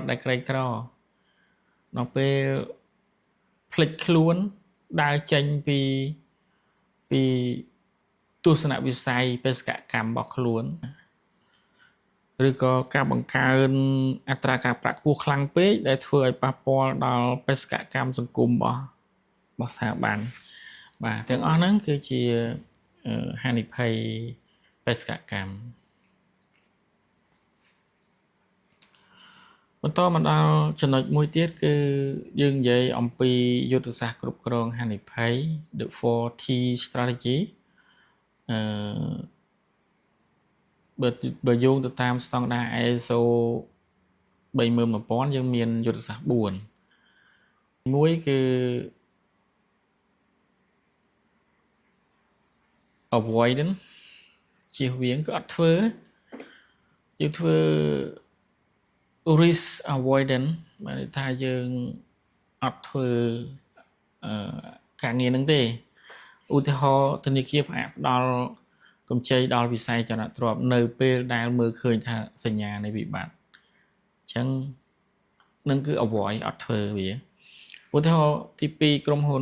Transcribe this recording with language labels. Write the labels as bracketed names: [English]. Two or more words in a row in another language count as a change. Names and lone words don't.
[Khmer] ដែលក្រីក្រដល់ពេលផ្លិចខ្លួនដើរចេញពីទស្សនវិស័យបេសកកម្មរបស់ខ្លួនឬក៏ការបង្កើនអត្រាការប្រាក់ខ្ពស់ខ្លាំងពេកដែលធ្វើឲ្យប៉ះពាល់ដល់បេសកកម្មសង្គមរបស់ស្ថាប័នបាទទាំងអស់ហ្នឹងគឺជាហានិភ័យបេសកកម្ម បន្តមកដល់ចំណុចមួយទៀតគឺយើងនិយាយអំពីយុទ្ធសាស្ត្រគ្រប់គ្រងហានិភ័យ [English] The 4T strategy [Khmer] បើយោងទៅតាមស្តង់ដារ ISO 31000យើងមានយុទ្ធសាស្ត្រ4មួយគឺ avoidance ជៀសវាងគឺអត់ធ្វើយើងធ្វើ [English] risk avoidance [Khmer] បានន័យថាយើងអត់ធ្វើការងារហ្នឹងទេឧទាហរណ៍ធនាគារផ្អាកផ្ដល់កម្ចីដល់វិស័យចលនាទ្រព្យនៅពេលដែល មើលឃើញថាសញ្ញានៃវិបត្តិអញ្ចឹងនឹងគឺ avoid អត់ធ្វើវាឧទាហរណ៍ទី2ក្រុមហ៊ុន